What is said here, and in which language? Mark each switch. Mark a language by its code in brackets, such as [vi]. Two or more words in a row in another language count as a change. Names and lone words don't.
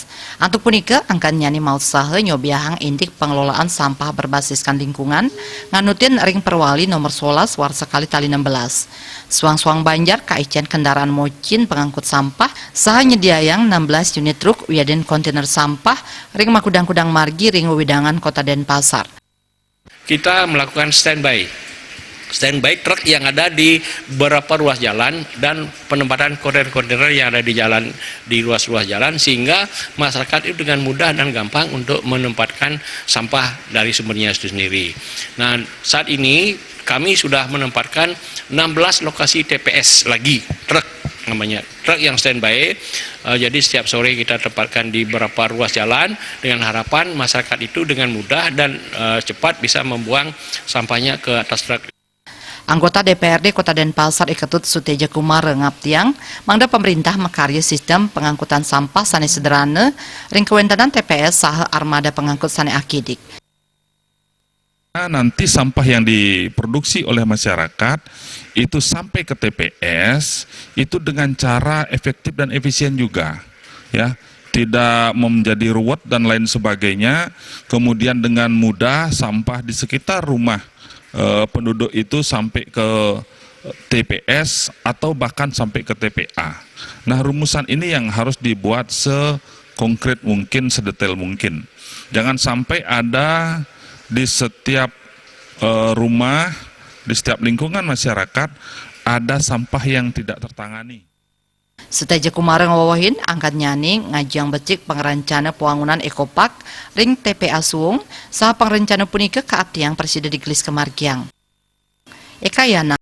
[ban] Antuk punika angkan nyani mausaha nyobiahang indik [id] pengelolaan sampah berbasiskan lingkungan [ban] nganutin ring perwali nomor 11 warsa kali tali 16. Suang-suang Banjar kaician kendaraan mocin pengangkut sampah saha nyediayang 16 unit truk wiaden kontainer sampah ring makudang-kudang margi ring wewidangan Kota Denpasar. [id] Kita melakukan standby truk yang ada di beberapa ruas jalan dan penempatan kontainer-kontainer yang ada di jalan di ruas-ruas jalan sehingga masyarakat itu dengan mudah dan gampang untuk menempatkan sampah dari sumbernya itu sendiri. Nah, saat ini kami sudah menempatkan 16 lokasi TPS lagi truk namanya truk yang standby. Jadi setiap sore kita tempatkan di beberapa ruas jalan dengan harapan masyarakat itu dengan mudah dan cepat bisa membuang sampahnya ke atas truk. Anggota DPRD [ban] Kota Denpasar Iketut Suteja Kumar ngaptiang mangda pemerintah mekarya sistem pengangkutan sampah sane sederhana ring kewentenan TPS saha armada pengangkut sane akidik. [id] Nanti sampah yang diproduksi oleh masyarakat itu sampai ke TPS itu dengan cara efektif dan efisien juga, ya, tidak menjadi ruwet dan lain sebagainya. Kemudian dengan mudah sampah di sekitar rumah penduduk itu sampai ke TPS atau bahkan sampai ke TPA. Nah, rumusan ini yang harus dibuat sekonkret mungkin, sedetail mungkin. Jangan sampai ada di setiap rumah, di setiap lingkungan masyarakat ada sampah yang tidak tertangani. [ban] Suteja Kumar ngawawahin angkat nyani ngajang becik pengerencana [id] pembangunan ekopark [ban] ring TPA Suung saha pengerencana punika kaaptiang presida digelis kemargiang. Ekayana